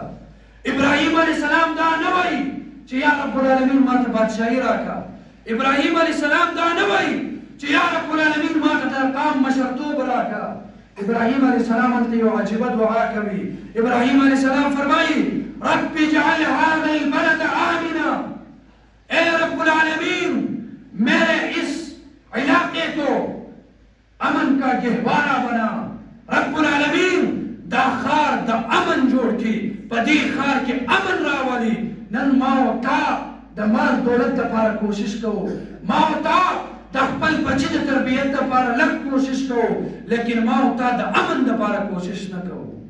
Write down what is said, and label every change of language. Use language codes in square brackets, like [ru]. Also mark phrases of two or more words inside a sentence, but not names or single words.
[ps] ابراهیم [ar] علیه السلام [ps] دا نه وایي چې [ar] یا رب العالمین [ps] ماته بادشاهي راکړه. ابراهیم [ar] علیه السلام [ps] دا نه وایي چې [ar] یا رب العالمین [ps] ماته د قام مشرتوب راکړه. ابراهیم [ar] علیه السلام [ps] هلته یو عجیبه دعا کوي. [ur] ابراهیم [ar] علیه السلام [ur] فرمایي [ar] رب اجعل هذا البلد آمنا، [ur] اے [ar] رب العالمین [ur] میرے اس علاقے کو امن کا گہوارہ بنا. [ar] رب العالمین [ps] دا خار دا امن جوړ کی، په دې خار کې امن راولي. نن ما او تا د مال دولت لپاره کوشش کوو، ما او تا د خپل بچي د تربیت لپاره لږ کوشش کوو، لیکن ما او تا د امن لپاره کوشش نه کوو.